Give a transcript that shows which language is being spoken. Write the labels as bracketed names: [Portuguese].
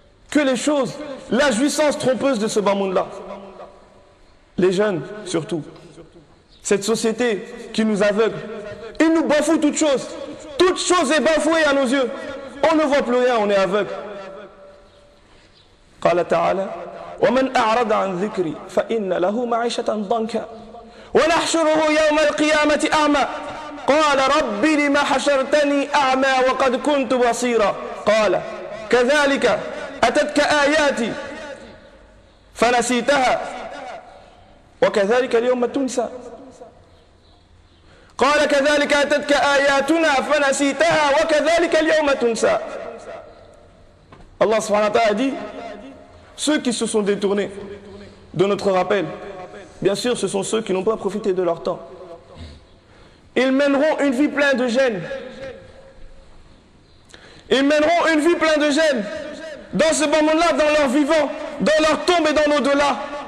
[French] Que les choses, la jouissance trompeuse de ce bas monde-là. Les jeunes, surtout. Cette société qui nous aveugle, il nous bafoue toutes choses. Toutes choses est bafouée à nos yeux. On ne voit plus rien, on est aveugle. [Arabic] قال تعالى ومن أعرض عن ذكري فإن له معيشة ضنكا ونحشره يوم القيامة أعمى قال ربي لما حشرتني أعمى وقد كنت بصيرا قال كذلك أتتك آياتي فنسيتها وكذلك اليوم تنسى قال كذلك أتتك آياتنا فنسيتها وكذلك اليوم تنسى. الله سبحانه وتعالى [French] ceux qui se sont détournés de notre rappel, bien sûr, ce sont ceux qui n'ont pas profité de leur temps. Ils mèneront une vie pleine de gêne. Ils mèneront une vie pleine de gêne dans ce bon monde-là, dans leur vivant, dans leur tombe et dans l'au-delà.